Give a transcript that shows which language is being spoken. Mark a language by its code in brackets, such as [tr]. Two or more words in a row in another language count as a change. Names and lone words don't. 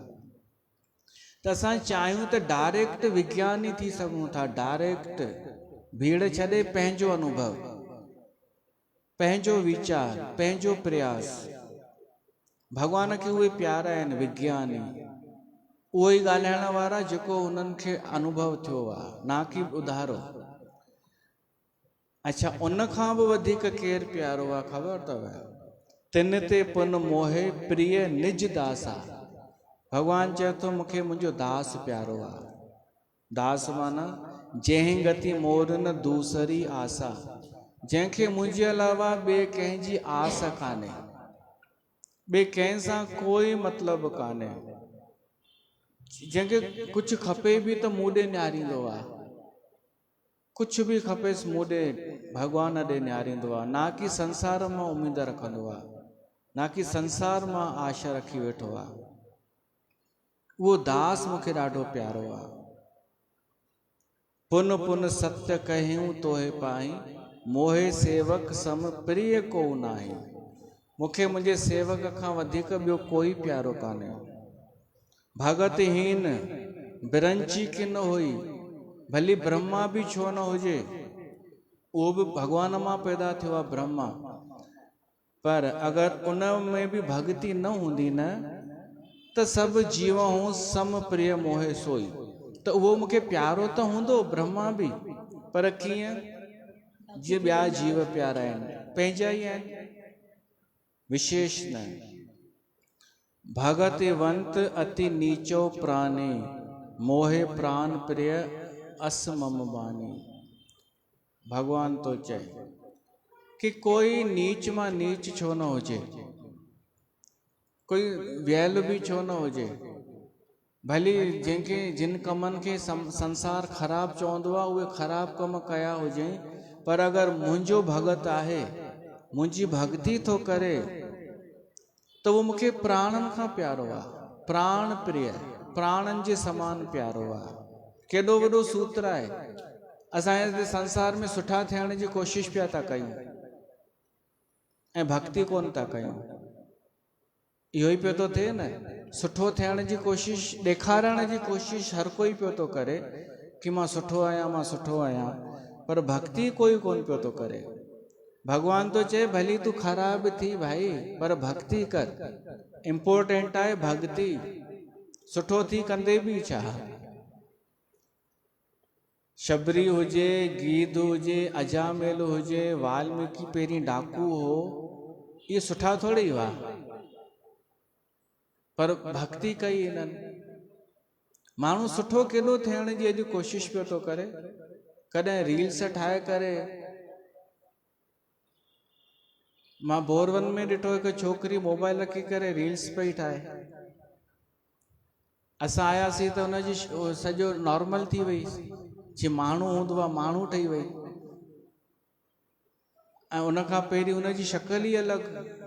[sd] त असां चाहियूं त डायरेक्ट विज्ञानी थी सघूं था, डायरेक्ट भीड़ छॾे पंहिंजो अनुभव, पंहिंजो वीचार, पंहिंजो प्रयास। भॻवान खे उहे प्यारा आहिनि विज्ञानी, उहो ई ॻाल्हाइण वारा जेको उन्हनि खे अनुभव थियो आहे, ना कि ॿुधारो। अच्छा, उन खां बि वधीक केरु प्यारो आहे ख़बर अथव? [awa] तिन ते पुन मोहे प्रिय निज दासा। [sd] भॻवान चए थो मूंखे मुंहिंजो दास प्यारो आहे। दास माना [awa] जंहिं गति मोर न दूसरी आसा, [sd] जंहिंखे मुंहिंजे अलावा ॿिए कंहिंजी आस कान्हे, ॿिए कंहिं सां कोई मतिलबु कान्हे, जंहिंखे कुझु खपे बि त मूं ॾे निहारींदो आहे, कुझु बि खपेसि मूं ॾे भॻवान ॾे निहारींदो आहे, ना कि संसार मां उमेद रखंदो आहे, ना कि संसार मां आशा रखी वेठो आहे। उहो दास मूंखे ॾाढो प्यारो आहे। [awa] पुन पुन सत्य कहियूं तोहे पाई, मोहे सेवक सम प्रिय को नाहे। [sd] मूंखे मुंहिंजे सेवक खां वधीक ॿियो कोई प्यारो कान्हे। [awa] भगतहीन बिरंची किन हुई, [sd] भली ब्रह्मा बि छो न हुजे, उहो बि भॻवान मां पैदा थियो आहे ब्रह्मा, पर अगरि उन में बि भक्ति न हूंदी न, त [awa] सभु जीव हूं सम प्रिय मोहे सोई। [sd] त उहो मूंखे प्यारो त हूंदो ब्रह्मा बि, पर कीअं? जीअं ॿिया जीव प्यारा आहिनि, पंहिंजा ई आहिनि, विशेष न। [awa] भगतिवंत अति नीचो प्राणी, मोहे प्राण प्रिय अस मम बानी। [sd] भगवान तो चए कि कोई नीच मां नीच छो न हुजे, कोई वियल बि छो न हुजे, भली जंहिंखे जिन कमनि खे संसार ख़राब चवंदो आहे उहे ख़राब कम कया हुजे, पर अगरि मुंहिंजो भगत आहे, मुंहिंजी भक्ति थो करे, त उहो मूंखे प्राणनि खां प्यारो आहे, प्राण प्रिय, प्राणनि जे समान प्यारो आहे। केॾो वॾो सूत्र आहे। असां संसार में सुठा थियण जी कोशिशि पिया था कयूं ऐं भक्ति कोन था कयूं। इहो ई पियो थो थिए न, सुठो थियण जी कोशिशि, ॾेखारण जी कोशिशि हर कोई पियो थो करे कि मां सुठो आहियां, मां सुठो आहियां, पर भक्ति कोई कोन पियो थो करे। भगवान तो चए भली तू ख़राब थी भाई, पर भक्ति कर। इम्पोर्टेंट आहे भक्ति। सुठो थी कंदे बि छा? शबरी हुजे, गीध हुजे, अजामेल हुजे, वाल्मीकि पहिरीं डाकू हो, ये सुठा थोड़ी हुआ, पर भक्ति कई इन्हनि। माण्हू सुठो केॾो थियण जी अॼु कोशिशि पियो थो करे। कॾहिं रील्स ठाहे करे, मां बोरवन में ॾिठो हिकु छोकिरी मोबाइल रखी करे रील्स पई ठाहे। असां आयासीं त हुनजी सॼो नॉर्मल थी वई, जीअं माण्हू हूंदो आहे माण्हू ठही वई, ऐं उनखां पहिरीं हुनजी शक्ल ई अलॻि।